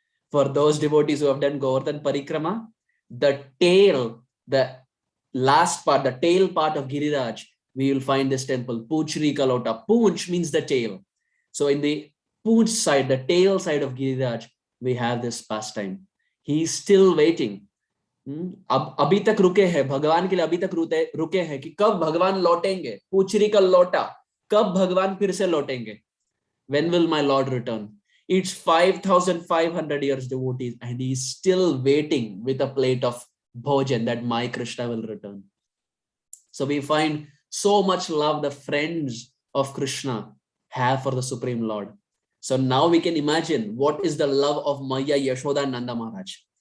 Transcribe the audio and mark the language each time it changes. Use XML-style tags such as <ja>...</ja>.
<en>For those devotees who have done Govardhan Parikrama, the tail, the last part, the tail part of Giriraj, we will find this temple, Puchirika Lota. Poonch means the tail. So in the Poonch side, the tail side of Giriraj, we have this pastime. He is still waiting.</en> <hi>अब अभी तक रुके हैं भगवान के लिए, अभी तक रुके हैं कि कब भगवान लौटेंगे. पुचरी का लोटा, कब भगवान फिर से लौटेंगे.</hi> <en>When will my Lord return? It's 5,500 years, devotees, and he's still waiting with a plate of bhojan that my Krishna will return. So we find so much love the friends of Krishna have for the Supreme Lord. So now we can imagine what is the love of Maya, Yashoda, and Nanda Maharaj.</en>